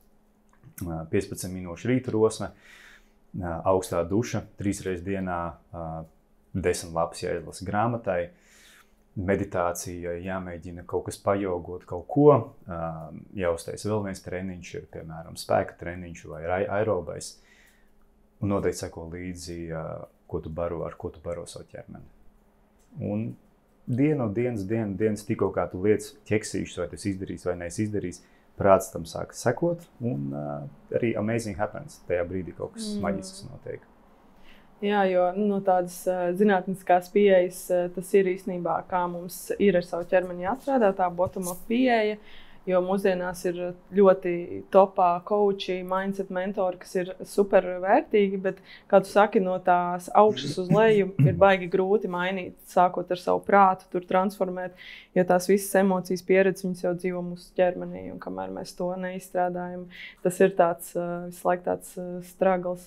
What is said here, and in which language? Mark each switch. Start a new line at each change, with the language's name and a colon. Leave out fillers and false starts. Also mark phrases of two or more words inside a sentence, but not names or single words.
Latvian: 15 minūšu rīta rosme, augstā duša, 3 reizes dienā, 10 lapas jāizlasa grāmatai, meditācija, jāmēģina kaut kas pajogot, kaut ko, jāuztais vēl viens treniņš, ir piemēram spēka treniņš vai aerobais. Un noteikti seko līdzi, ar ko tu baro savu ķermeni. Un dienas tikko kā tu lietas ķeksīšus, vai tu izdarīsi vai neesi izdarījis, prāts tam sāka sekot, un arī
English: amazing happens.
Latvian: Tajā brīdī kaut kas maģisks notiek. Jā, jo no tādas zinātniskās pieejas tas ir īstenībā, kā mums ir ar savu ķermeni jāstrādā, tā bottom-up pieeja. Jo mūsdienās ir ļoti topā coachi, mindset mentori, kas ir super vērtīgi, bet, kā tu saki, no tās augšas uz leju ir baigi grūti mainīt, sākot ar savu prātu, tur transformēt, jo tās visas emocijas pieredzes, viņas jau dzīvo mūsu ķermenī, un kamēr mēs to neizstrādājam, tas ir tāds visu laiku tāds struggles.